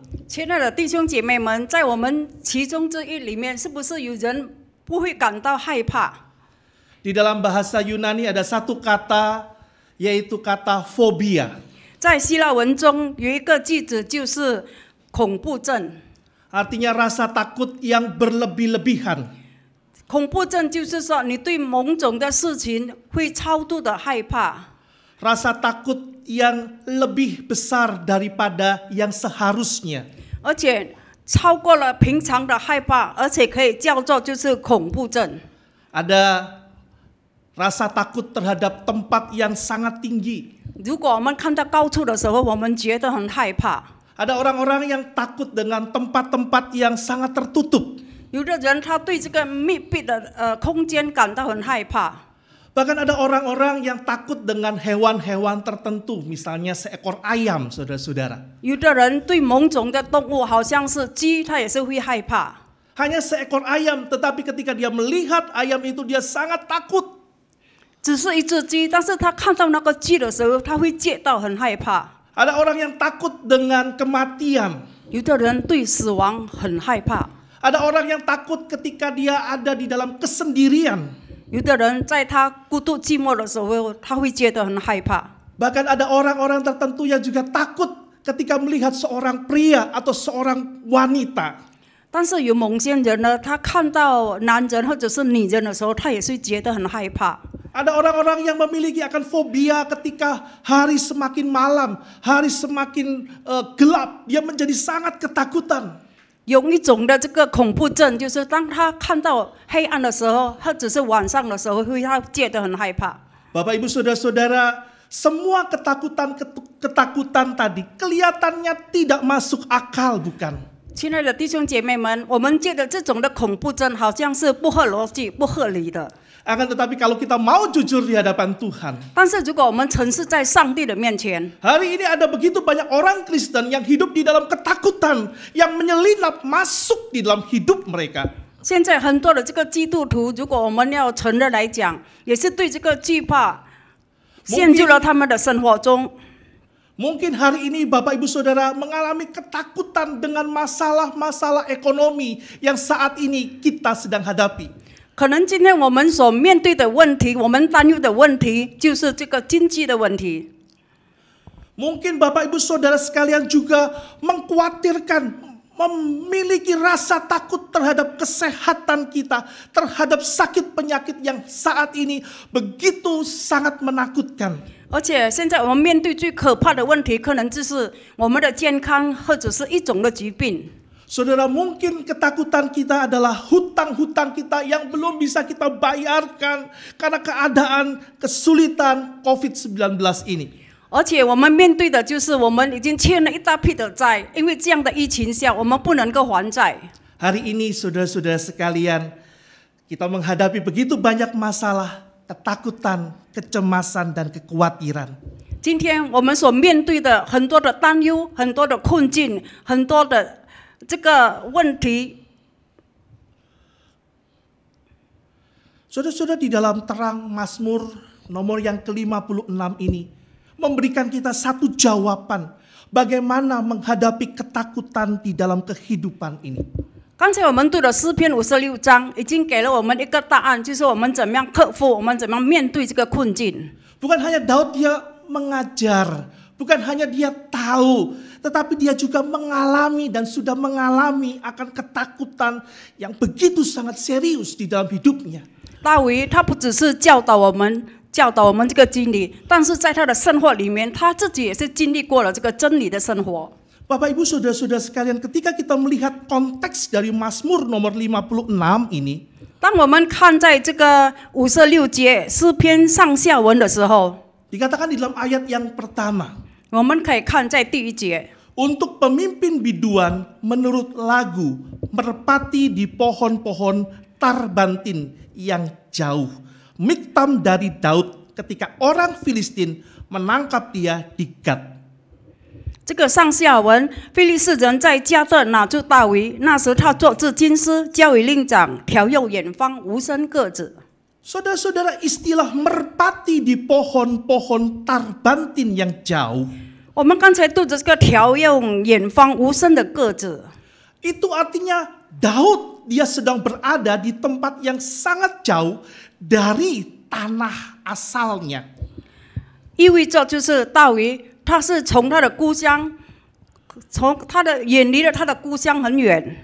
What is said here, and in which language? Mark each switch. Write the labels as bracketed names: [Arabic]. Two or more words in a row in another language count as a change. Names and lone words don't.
[Chinese] 亲爱的弟兄姐妹们，在我们其中之一里面，是不是有人不会感到害怕？ [Indonesian] Di dalam bahasa Yunani ada satu kata, yaitu kata fobia. [Chinese] 在希腊文中有一个句子，就是恐怖症。 [Indonesian] Artinya rasa takut yang berlebih-lebihan. [Chinese] 恐怖症就是说，你对某种的事情会超度的害怕。 [Indonesian] Rasa takut yang lebih besar daripada yang seharusnya. [Chinese] 而且超过了平常的害怕，而且可以叫做就是恐怖症。 [Indonesian] Ada rasa takut terhadap tempat yang sangat tinggi. [Chinese] 如果我们看到高处的时候，我们觉得很害怕。 [Indonesian] Ada orang-orang yang takut dengan tempat-tempat yang sangat tertutup. [Chinese] 有的人他对这个密闭的空间感到很害怕。 [Indonesian] Bahkan ada orang-orang yang takut dengan hewan-hewan tertentu, misalnya seekor ayam, saudara-saudara. [Chinese] 有的人对某种的动物，好像是鸡，他也是会害怕。 [Indonesian] Hanya seekor ayam, tetapi ketika dia melihat ayam itu dia sangat takut. [Chinese] 只是一只鸡，但是他看到那个鸡的时候，他会觉到很害怕。 [Indonesian] Ada orang yang takut dengan kematian. [Chinese] 有的人对死亡很害怕。 [Indonesian] Ada orang yang takut ketika dia ada di dalam kesendirian. [Chinese] 有的人在他孤独寂寞的时候，他会觉得很害怕。 [Indonesian] Bahkan ada orang-orang tertentu yang juga takut ketika melihat seorang pria atau seorang wanita. [Chinese] 但是有某些人呢，他看到男人或者是女人的时候，他也是觉得很害怕。 [Indonesian] Ada orang-orang yang memiliki akan fobia ketika hari semakin malam, hari semakin gelap, dia menjadi sangat ketakutan. [Chinese] 有一种的这个恐怖症，就是当他看到黑暗的时候，或者是晚上的时候，会他觉得很害怕。 [Indonesian] Bapak Ibu Saudara-saudara, semua ketakutan tadi kelihatannya tidak masuk akal, bukan? [Chinese] 亲爱的弟兄姐妹们，我们觉得这种的恐怖症好像是不合逻辑、不合理的。 [Indonesian] Akan tetapi kalau kita mau jujur di hadapan Tuhan, [Chinese] 但是如果我们诚实在上帝的面前， [Indonesian] hari ini ada begitu banyak orang Kristen yang hidup di dalam ketakutan yang menyelinap masuk di dalam hidup mereka. [Chinese] 现在很多的这个基督徒，如果我们要承认来讲，也是对这个惧怕陷入了他们的生活中。 [Indonesian] Mungkin hari ini Bapak Ibu Saudara mengalami ketakutan dengan masalah-masalah ekonomi yang saat ini kita sedang hadapi. [Chinese] 可能今天我们所面对的问题，我们担忧的问题，就是这个经济的问题。 [Indonesian] Mungkin Bapak Ibu Saudara sekalian juga mengkhawatirkan, memiliki rasa takut terhadap kesehatan kita, terhadap sakit penyakit yang saat ini begitu sangat menakutkan. [Chinese] 而且现在我们面对最可怕的问题，可能就是我们的健康或者是一种的疾病。 [Indonesian] Saudara, mungkin ketakutan kita adalah hutang-hutang kita yang belum bisa kita bayarkan karena keadaan kesulitan COVID-19 ini. [Chinese] 而且我们面对的就是我们已经欠了一大批的债，因为这样的疫情下，我们不能够还债。 [Indonesian] Hari ini saudara-saudara sekalian, kita menghadapi begitu banyak masalah, ketakutan, kecemasan, dan kekhawatiran. [Chinese] 今天我们所面对的很多的担忧、很多的困境、很多的这个问题， [Indonesian] Saudara-saudara, di dalam terang Mazmur nomor yang ke-56 ini memberikan kita satu jawaban bagaimana menghadapi ketakutan di dalam kehidupan ini. [Chinese] 刚才我们读的诗篇56章已经给了我们一个答案，就是我们怎么样克服，我们怎么样面对这个困境。 [Indonesian] Bukan hanya Daud dia mengajar, bukan hanya dia tahu, tetapi dia juga mengalami dan sudah mengalami akan ketakutan yang begitu sangat serius di dalam hidupnya. [Chinese] 大卫他不只是教导我们这个真理，但是在他的生活里面，他自己也是经历过了这个真理的生活。 [Indonesian] Bapak Ibu Saudara-saudara sekalian, ketika kita melihat konteks dari Mazmur nomor 56 ini, [Chinese] 当我们看在这个56节诗篇上下文的时候， [Indonesian] dikatakan di dalam ayat yang pertama, [Chinese] 我们可以看在第一节。 [Indonesian] untuk pemimpin biduan menurut lagu merpati di pohon-pohon tarbantin yang jauh. Miktam dari Daud ketika orang Filistin menangkap dia di Gat. [Chinese] 这个上下文，非利士人在加特拿住大卫，那时他做制金丝，交与令长，调用远方无声鸽子。 [Indonesian] Saudara-saudara, istilah merpati di pohon-pohon tarbantin yang jauh, [Chinese] 我们刚才读的这个调用远方无声的鸽子， [Indonesian] itu artinya Daud dia sedang berada di tempat yang sangat jauh dari tanah asalnya. [Chinese] 意味着就是大卫，他是从他的故乡，远离了他的故乡很远。